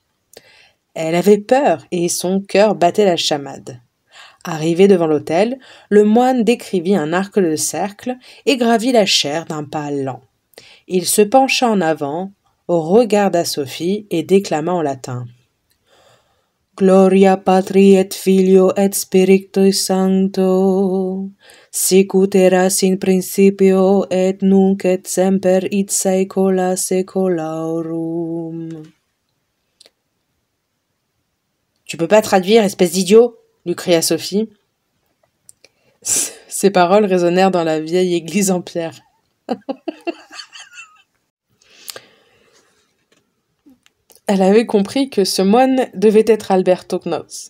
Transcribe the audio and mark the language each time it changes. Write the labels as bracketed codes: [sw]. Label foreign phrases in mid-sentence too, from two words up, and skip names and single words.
[fr] Elle avait peur et son cœur battait la chamade. Arrivé devant l'autel, le moine décrivit un arc de cercle et gravit la chaire d'un pas lent. Il se pencha en avant, regarda Sophie et déclama en latin. [la] Gloria Patri et Filio et Spiritui Sancto, sic ut eras in principio et nunc et semper et saecula saeculorum. [fr] Tu peux pas traduire, espèce d'idiot, lui cria Sophie. Ces paroles résonnèrent dans la vieille église en pierre. Elle avait compris que ce moine devait être Alberto Knox.